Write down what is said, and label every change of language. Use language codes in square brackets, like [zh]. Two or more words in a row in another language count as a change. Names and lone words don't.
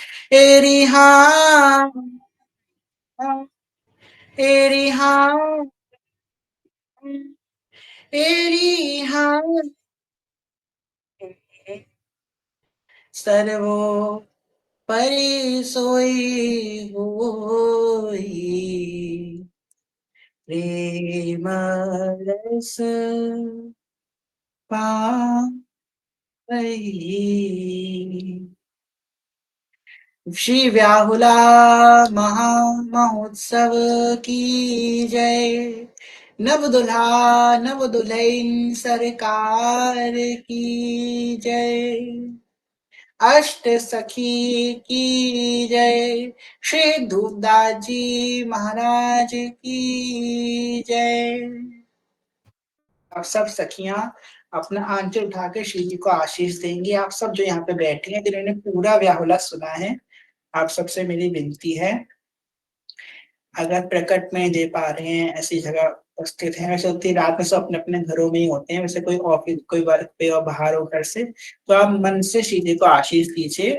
[hi] एरी हाँ, एरी हाँ, एरी हाँ, सर्वो परि सोई होई, प्रेम रस पाई। श्री व्याहुला महा महोत्सव की जय। नव दुल्हा नव दुल्हन सरकार की जय। अष्ट सखी की जय। श्री धूपदास जी महाराज की जय। आप सब सखियां अपना आंचल उठा के श्री जी को आशीष देंगी। आप सब जो यहाँ पे बैठे हैं जिन्होंने पूरा व्याहुला सुना है, आप सबसे मेरी विनती है, अगर प्रकट में दे पा रहे हैं, ऐसी जगह उपस्थित हैं, वैसे उतनी रात में सब अपने अपने घरों में ही होते हैं, वैसे कोई ऑफिस कोई वर्क पे और बाहर हो घर से, तो आप मन से श्री जी को आशीष दीजिए।